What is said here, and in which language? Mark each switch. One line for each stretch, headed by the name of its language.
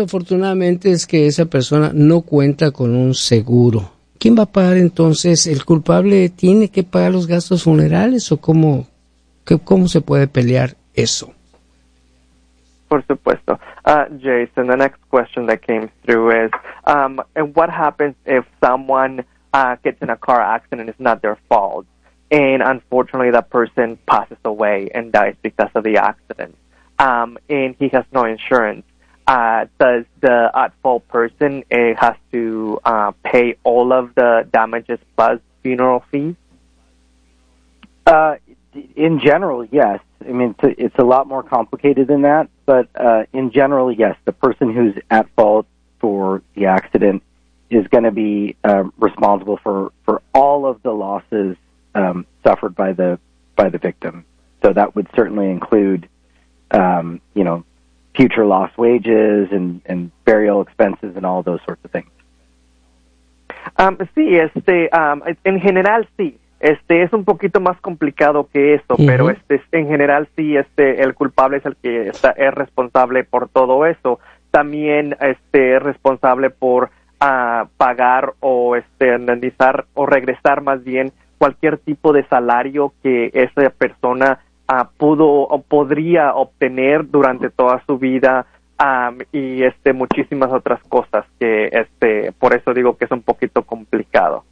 Spanish: Afortunadamente es que esa persona no cuenta con un seguro. ¿Quién va a pagar entonces? ¿El culpable tiene que pagar los gastos funerales o cómo se puede pelear eso? Por supuesto.
English: Jason, the next question that came through is, and what happens if someone gets in a car accident and it's not their fault, and unfortunately that person passes away and dies because of the accident, and he has no insurance? Does the at-fault person has to pay all of the damages plus funeral fees? In general, yes. I mean, it's a lot more complicated than that, but in general, yes. The person who's at fault for the accident is going to be responsible for all of the losses suffered by the victim. So that would certainly include, future lost wages and burial expenses and all those sorts of things.
Spanish: Sí, en general sí. Es un poquito más complicado que eso, uh-huh. Pero en general sí, el culpable es el que es responsable por todo eso. También es responsable por pagar o indemnizar o regresar más bien cualquier tipo de salario que esa persona pudo o podría obtener durante toda su vida y muchísimas otras cosas que por eso digo que es un poquito complicado.